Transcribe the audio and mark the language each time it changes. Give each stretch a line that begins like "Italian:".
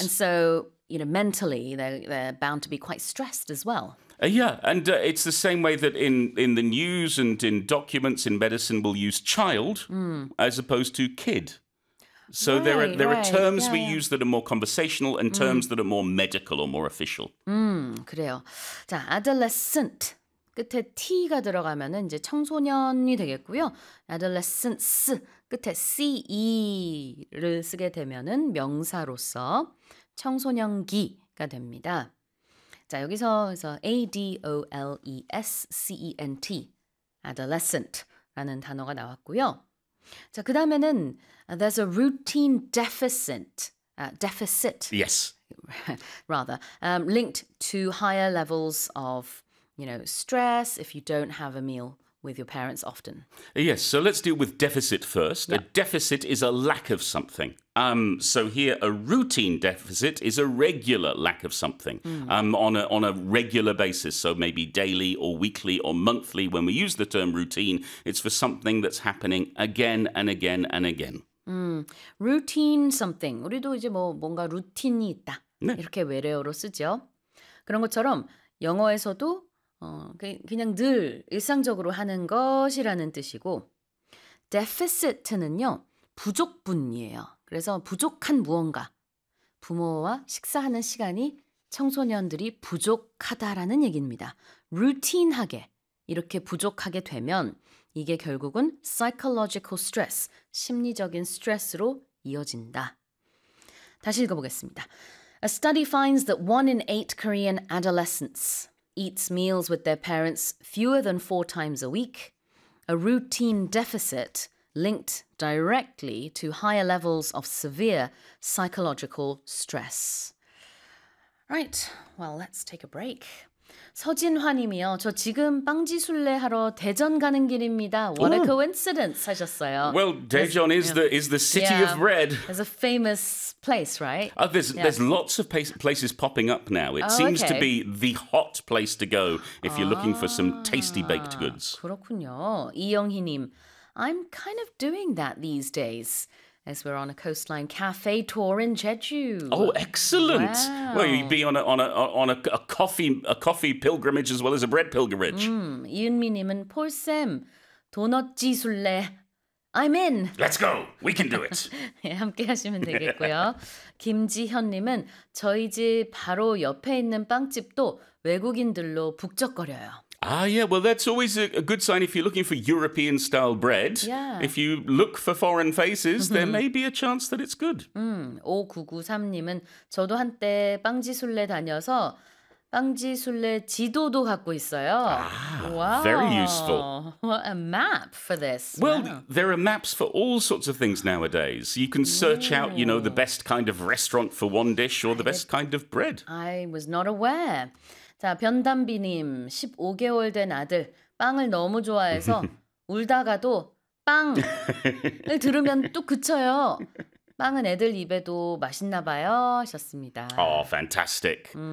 English: And so, you know, mentally, they're bound to be quite stressed as well. Yeah, and it's the same way that in the news and in documents in medicine, we'll use child as opposed to kid. So right, there are terms yeah, we yeah. use that are more conversational and terms that are more medical or more official.
Korean: 그래요. 자, adolescent. 끝에 T가 들어가면은 이제 청소년이 되겠고요. Adolescents 끝에 CE를 쓰게 되면은 명사로서 청소년기가 됩니다. 자, 여기서 그래서 A-D-O-L-E-S-C-E-N-T, Adolescent라는 단어가 나왔고요. 자, 그 다음에는
English: There's a routine deficit. Deficit. Yes. Rather. Linked to higher levels of you know, stress if you don't have a meal with your parents often. Yes, so let's deal with deficit first. Yep. A deficit is a lack of something. So here, a routine deficit is a regular lack of something on a regular basis. So maybe daily or weekly or monthly. When we use the term routine, it's for something that's happening again and again and again. Routine something.
Korean: 우리도 이제 뭐 뭔가 루틴이 있다. 네. 이렇게 외래어로 쓰죠. 그런 것처럼 영어에서도 그냥 늘 일상적으로 하는 것이라는 뜻이고 deficit는요 부족분이에요. 그래서 부족한 무언가 부모와 식사하는 시간이 청소년들이 부족하다라는 얘기입니다. 루틴하게 이렇게 부족하게 되면 이게 결국은
English: psychological stress
Korean: 심리적인 스트레스로 이어진다. 다시 읽어보겠습니다.
English: A study finds that 1 in 8 Korean adolescents eats meals with their parents fewer than 4 times a week, a routine deficit linked directly to higher levels of severe psychological stress. Right, well, let's take a break. 서진화님이요.
Korean: 저 지금 빵지술래 하러 대전 가는 길입니다.
English: What a coincidence
Korean: 하셨어요.
English: Well, Daejeon is the city of bread. It's a famous place, right? There's lots of places popping up now. It seems to be the hot place to go if you're looking for some tasty baked goods.
Korean: 그렇군요.
English: 이영희님, I'm kind of doing that these days. As we're on a coastline cafe tour in Jeju. Oh, excellent! Wow. Well, you'd be on a coffee pilgrimage as well as a bread pilgrimage.
Korean: 이은미님은 폴 쌤 도넛 지술래.
English: I'm in. Let's go. We can do it.
Korean: 예, 함께 하시면 되겠고요. 김지현님은 저희 집 바로 옆에 있는 빵집도 외국인들로 북적거려요.
English: Ah, yeah, well, that's always a good sign if you're looking for European-style bread. Yeah. If you look for foreign faces, there may be a chance that it's good.
Korean: 5993님은 저도 한때 빵지술래 다녀서 빵지술래 지도도 갖고 있어요.
English: Ah, wow. Very useful. What a map for this. Well, wow. There are maps for all sorts of things nowadays. You can search out, you know, the best kind of restaurant for one dish or the best kind of bread. I was not aware.
Korean: 자, 변담비님, 15개월 된 아들, 빵을 너무 좋아해서 울다가도 빵을 들으면 또 그쳐요. 빵은 애들 입에도 맛있나 봐요 하셨습니다.
English: Oh, fantastic.